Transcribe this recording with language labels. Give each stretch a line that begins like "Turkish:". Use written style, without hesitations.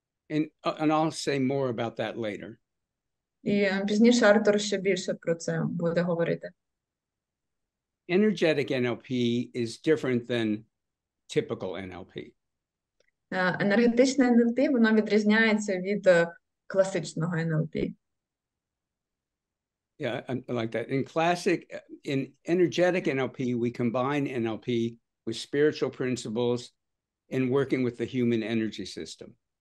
English: And I'll say more about that later.
Ukrainian: І пізніше Артур ще більше про це буде говорити.
English: Energetic NLP is different than typical NLP.
Ukrainian: Енергетичне НЛП, воно відрізняється від класичного НЛП.
English: Yeah, I like that. In energetic NLP, we combine NLP with spiritual principles and working with the human energy system.